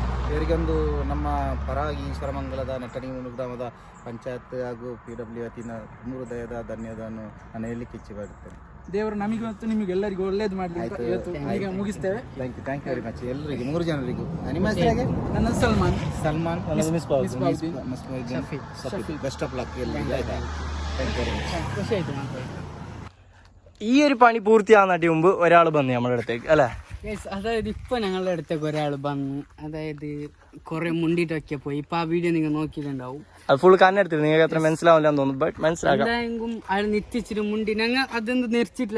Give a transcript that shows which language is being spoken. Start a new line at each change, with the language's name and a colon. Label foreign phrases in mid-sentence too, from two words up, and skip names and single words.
Kannada: ಇವರಿಗೊಂದು ನಮ್ಮ ಪರವಾಗಿ ಈಶ್ವರಮಂಗಲದ ನಟಣಿಮೂರು ಗ್ರಾಮದ ಪಂಚಾಯತ್ ಹಾಗೂ PW ವತಿಯಿಂದ ಹೃದಯದ ಧನ್ಯವಾದವನ್ನು ನಾನು ಹೇಳಲಿಕ್ಕೆ ಇಚ್ಛೆ ಪಡುತ್ತೇನೆ. ದೇವರು ನಮಗೆ ಮತ್ತು ನಿಮಗೆ ಎಲ್ಲರಿಗೂ ಒಳ್ಳೇದು ಮಾಡಲಿ ಅಂತ ಇವತ್ತು ಈಗ ಮುಗಿಸ್ತೇವೆ.
English: thank you very much
Kannada: ಎಲ್ಲರಿಗೂ 3 ಜನರಿಗೂ. ನಿಮ್ಮ ಹೆಸರಾಗೆ? ನನ್ನ ಸಲ್ಮಾನ್
English: best of luck ಎಲ್ಲರಿಗೂ. ആയിട്ടാ thank you very much.
Kannada: ಖುಷಿ ಆಯ್ತು ಮಾತಾಡಿ.
Malayalam: ഈ ഒരു പണി പൂർത്തിയാകുന്നതിന് മുമ്പ് ഒരാൾ വന്നു നമ്മുടെ അടുത്തേക്ക് അല്ലേ? അതായത് ഇപ്പൊ ഞങ്ങളുടെ അടുത്തേക്ക് ഒരാൾ വന്നു. അതായത് കുറെ മുണ്ടിട്ടൊക്കെ പോയി. ഇപ്പൊ ആ വീഡിയോ നിങ്ങൾ നോക്കിയിട്ടുണ്ടാവും. അത് ഫുൾ കണ്ണെടുത്തില്ല, നിങ്ങൾക്ക് അത്ര മനസ്സിലാവില്ല എന്ന് തോന്നുന്നു. ബട്ട് മനസ്സിലാക്കാം. അയാൾ നെറ്റിച്ചിട്ട് മുണ്ടി ഞങ്ങൾ അതൊന്നും നെരിച്ചിട്ടില്ല.